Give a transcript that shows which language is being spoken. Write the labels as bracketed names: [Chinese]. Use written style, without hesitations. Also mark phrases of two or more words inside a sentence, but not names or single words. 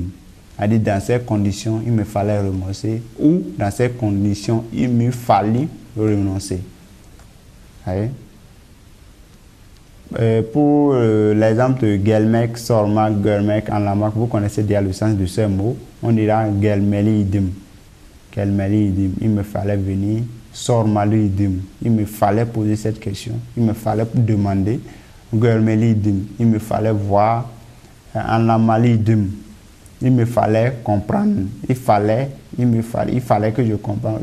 [French] C'est-à-dire dans ces conditions il me fallait renoncer ou dans ces conditions il me fallait renoncer. Ouais. Pour l'exemple de [Turkish] Gelmek, Sormak, Germek, Anlamak, [French] vous connaissez déjà le sens de ce mot. On dira [Turkish] Gelmeli idim. Gelmeli idim. [French] Il me fallait venir. [Turkish] Sormali idim. [French] Il me fallait poser cette question. Il me fallait demander. [Turkish] Germeli idim. [French] Il me fallait voir. [Turkish] Anlamali idim. [French] Il me fallait comprendre. Il fallait que je comprenne.